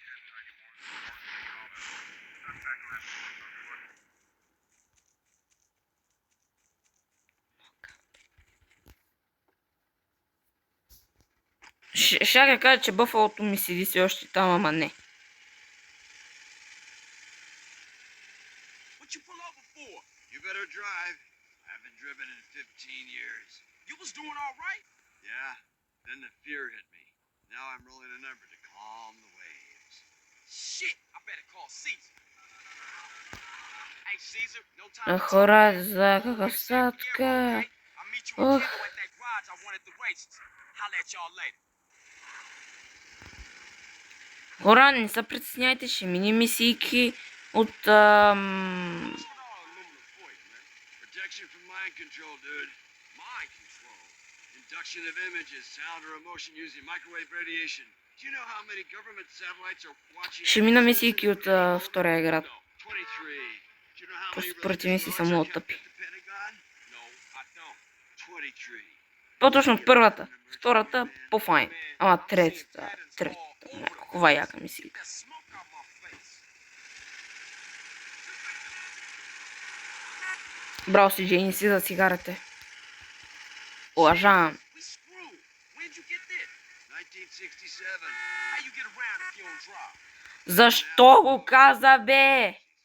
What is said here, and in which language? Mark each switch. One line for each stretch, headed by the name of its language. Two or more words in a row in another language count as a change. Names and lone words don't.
Bulgarian: Ще кажа, че бъфалото ми седи си още там, ама не.
English: What you pull over for? You better drive. I haven't driven in 15 years. You was doing all right? Yeah. Then the fear hit me. Now I'm rolling a number to calm the waves. Shit! I better call Caesar. Hey Caesar, no time to
Bulgarian: Хора, за красотка.
English: I'll meet you in Kilo at that garage I won at the races. Holla at y'all later.
Bulgarian: Хора, не се притесняйте, ще мини мисийки от...
English: What's with all aluminum foil, man? Protection from mind control, dude. Mind control? Induction of images, sound or emotion using microwave radiation. Do you know how many government satellites are watching?
Bulgarian: Ще мина мисийки от втория град.
English: 23. Do you know how
Bulgarian: Просто
English: many
Bulgarian: според ми си са много тъпи.
English: No, I don't. 23.
Bulgarian: По-точно от първата. втората по-файн. Ама третата, каква яка мисийка. Браво си, Джей, не си за цигарите. Уважавам. Защо го каза, бе?